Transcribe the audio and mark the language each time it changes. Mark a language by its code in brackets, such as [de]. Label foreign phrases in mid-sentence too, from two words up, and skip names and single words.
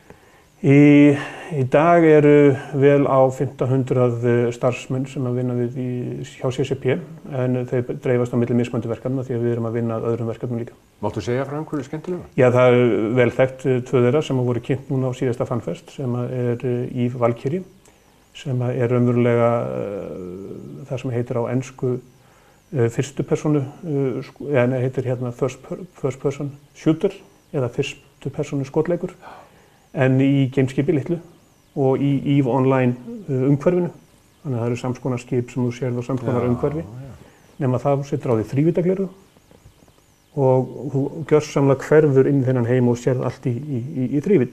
[is] Í dag eru vel á 1500 starfsmenn sem að vinna við hjá CCP en þau dreifast á milli mismunandi verkefna því að við erum að vinna að öðrum verkefnum líka. Máttu segja frá einhverju skemmtilegu? Já, það er vel þekkt 2 þeirra sem voru kynnt núna á síðasta FanFest sem er Eve Valkyrie sem er raunverulega það sem heitir á ensku fyrstu personu, heitir hérna [en] first person shooter [is] eða fyrstu personu skotleikur. En í gameskipi litlu og í EVE Online umhverfinu. Þannig að það eru samskonar skip sem þú sérð á samskonar umhverfi. Nema það setur á því þrívíddargleraugu og þú gjörsamlega hverfur inn í þennan heim og sérð allt í þrívídd.